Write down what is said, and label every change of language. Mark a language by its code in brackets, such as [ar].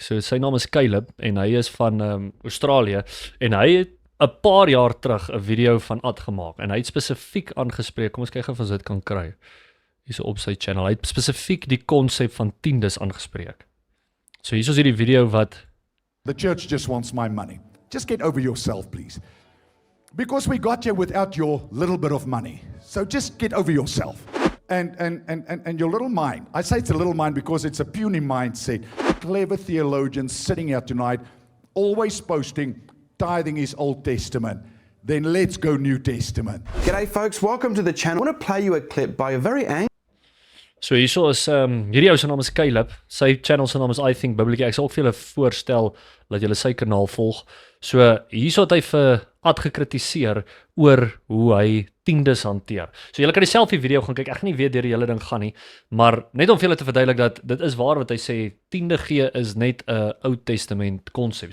[af] So sy naam is Caleb, en hy is van Australië, en hy het 'n paar jaar terug 'n video van Ad gemaak, en hy het spesifiek aangespreek, kom ons kyk of ons dit kan kry, hierso op sy channel, hy het spesifiek die konsep van tiendes aangespreek. So hierso is hierdie video wat... [en] The church just wants my money. Just get over yourself, please. Because we got you without your little bit of money. So just get over yourself. And your little mind. I say it's a little mind because it's a puny mindset. Clever theologians sitting here tonight, always posting, tithing is Old Testament. Then let's go New Testament. G'day folks, welcome to the channel. I want to play you a clip by a very angry... [af] So hierso is, hierdie ou se naam is Caleb, sy channel se naam is I Think Biblically. Ek sal ook vir julle voorstel dat julle sy kanaal volg. So hierso het hy vir Ad gekritiseer oor hoe hy tiendes hanteer. So julle kan die selfie video gaan kyk, ek gaan nie weer deur die hele ding gaan nie, maar net om vir julle te verduidelik dat dit is waar wat hy sê, tiende gee is net 'n Ou Testament konsep.